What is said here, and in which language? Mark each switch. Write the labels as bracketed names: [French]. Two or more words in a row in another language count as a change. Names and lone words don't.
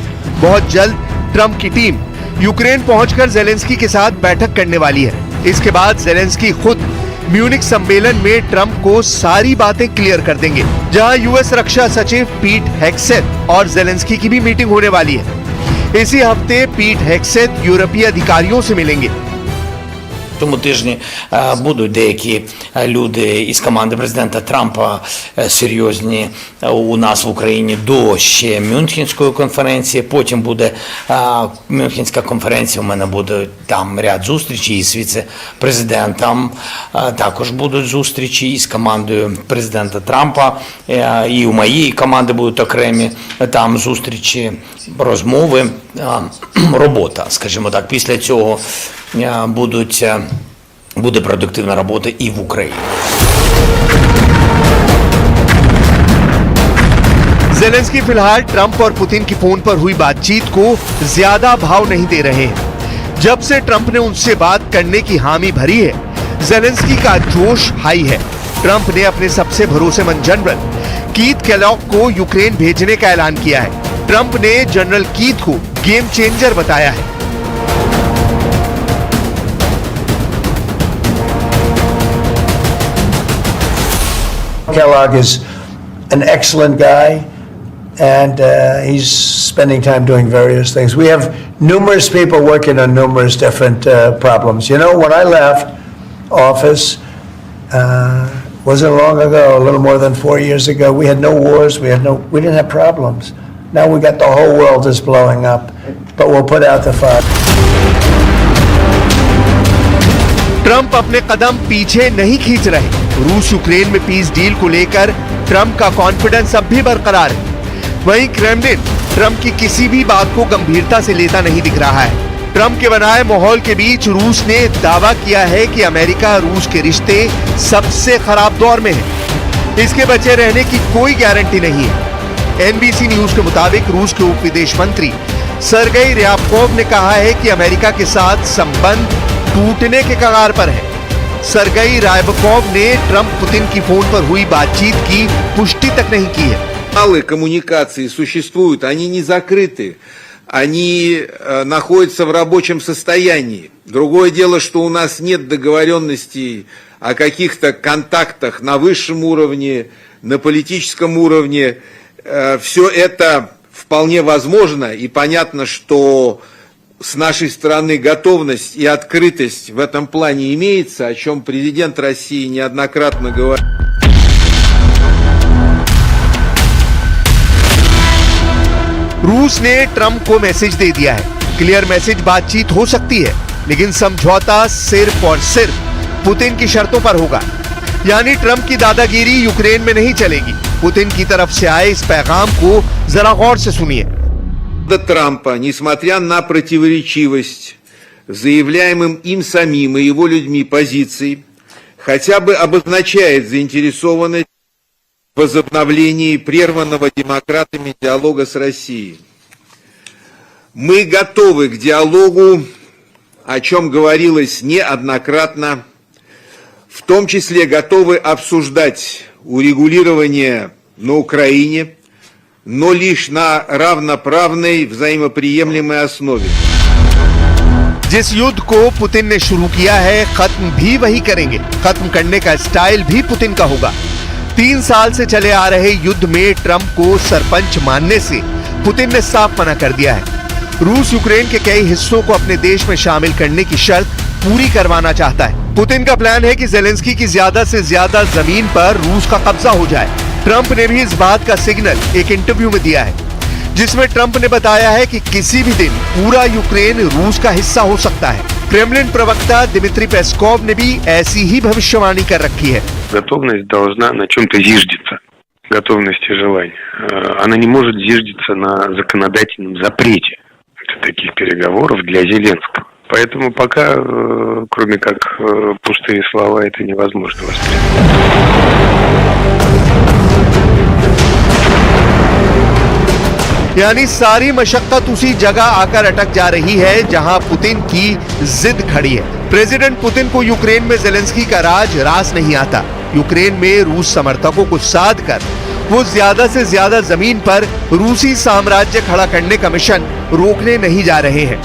[Hindi] बहुत जल्द ट्रंप की टीम यूक्रेन पहुंचकर जेलेंस्की के साथ बैठक करने वाली है। इसके बाद जेलेंस्की खुद म्यूनिक सम्मेलन में ट्रंप को सारी बातें क्लियर कर देंगे, जहां यूएस रक्षा सचिव पीट हेग्सेथ और जेलेंस्की की भी मीटिंग होने वाली है। इसी हफ्ते पीट हेग्सेथ यूरोपीय अधिकारियों से मिलेंगे। [Ukrainian] Тому тижні будуть деякі люди із команди президента Трампа серйозні у нас в Україні до ще Мюнхенської конференції. Потім буде Мюнхенська конференція, у мене буде там ряд зустрічей із віце-президентом. Також будуть зустрічі із командою президента Трампа. І у моєї команди будуть окремі там зустрічі, розмови, робота, скажімо так. Після цього буде продуктивна робота і в Україні. [Hindi] जेलेंस्की फिलहाल ट्रंप और पुतिन की फोन पर हुई बातचीत को ज्यादा भाव नहीं दे रहे हैं। जब से ट्रंप ने उनसे बात करने की हामी भरी है, जेलेंस्की का जोश हाई है। ट्रंप ने अपने सबसे भरोसेमंद जनरल कीथ केलॉग को यूक्रेन भेजने का ऐलान किया है। ट्रंप ने जनरल कीथ को [English] game changer [Hindi] बताया है। [English] Kellogg is an excellent guy, and he's spending time doing various things. We have numerous people working on numerous different problems. You know, when I left office, wasn't long ago, a little more than 4 years ago, we had no wars, we didn't have problems. Now we got the whole world is blowing up, but we'll put out the fire. [Hindi] ट्रंप अपने कदम पीछे नहीं खींच रहे। रूस यूक्रेन में [English] peace deal [Hindi] को लेकर ट्रंप का कॉन्फिडेंस अब भी बरकरार है। वहीं क्रेमलिन ट्रंप की किसी भी बात को गंभीरता से लेता नहीं दिख रहा है। ट्रंप के बनाए माहौल के बीच रूस ने दावा किया है कि अमेरिका रूस के रिश्ते सबसे खराब दौर में है। इसके बचे रहने की कोई गारंटी नहीं है। एनबीसी न्यूज के मुताबिक रूस के उप विदेश मंत्री सरगेई ryabkov ने कहा है कि अमेरिका के साथ संबंध टूटने के कगार पर है। सरगेई ryabkov ने ट्रंप पुतिन की फोन पर हुई बातचीत की पुष्टि तक नहीं की है। [Russian] Каналы коммуникации существуют, они не закрыты, они находятся в рабочем состоянии. Другое дело, что у нас нет договоренностей о каких-то контактах на высшем уровне, на политическом уровне. Все это вполне возможно, и понятно, что с нашей стороны готовность и открытость в этом плане имеется, о чем президент России неоднократно говорил. [Hindi] रूस ने ट्रंप को मैसेज दे दिया है। [English] clear message [Hindi] बातचीत हो सकती है, लेकिन समझौता सिर्फ और सिर्फ पुतिन की शर्तों पर होगा। यानी ट्रंप की दादागिरी यूक्रेन में नहीं चलेगी। पुतिन की तरफ से आए इस पैगाम को जरा गौर से सुनिए। [Russian] Трампа, несмотря на противоречивость заявляемым им самим и его людьми позиций, хотя бы обозначает заинтересованность в возобновлении прерванного демократами диалога с Россией. Мы готовы к диалогу, о чем говорилось неоднократно, в том числе готовы обсуждать урегулирование на Украине, но лишь на равноправной, взаимоприемлемой основе. [Hindi] जिस युद्ध को पुतिन ने शुरू किया है खत्म भी वही करेंगे। खत्म करने का स्टाइल भी पुतिन का होगा। 3 साल से चले आ रहे युद्ध में ट्रंप को सरपंच मानने से पुतिन ने साफ मना कर दिया है। रूस यूक्रेन के कई हिस्सों को अपने देश में शामिल करने की शर्त पूरी करवाना चाहता है। पुतिन का प्लान है कि जेलेंस्की की ज्यादा से ज्यादा जमीन पर रूस का कब्जा हो जाए। ट्रंप ने भी इस बात का सिग्नल एक इंटरव्यू में दिया है, जिसमें ट्रंप ने बताया है कि किसी भी दिन पूरा यूक्रेन रूस का हिस्सा हो सकता है। क्रेमलिन प्रवक्ता दिमित्री पेस्कोव ने भी ऐसी ही भविष्यवाणी कर रखी है। [Russian] Готовность должна на чем-то зиждиться. Готовность и желание. Она не может зиждиться на законодательном запрете таких переговоров для Зеленского. Поэтому пока, кроме как пустые слова, это невозможно воспринять. [Hindi] यानी सारी मशक्कत उसी जगह आकर अटक जा रही है जहां पुतिन की जिद खड़ी है। प्रेसिडेंट पुतिन को यूक्रेन में जेलेंस्की का रास नहीं आता। यूक्रेन में रूस समर्थकों को साध कर वो ज्यादा से ज्यादा जमीन पर रूसी साम्राज्य खड़ा करने का मिशन रोकने नहीं जा रहे हैं।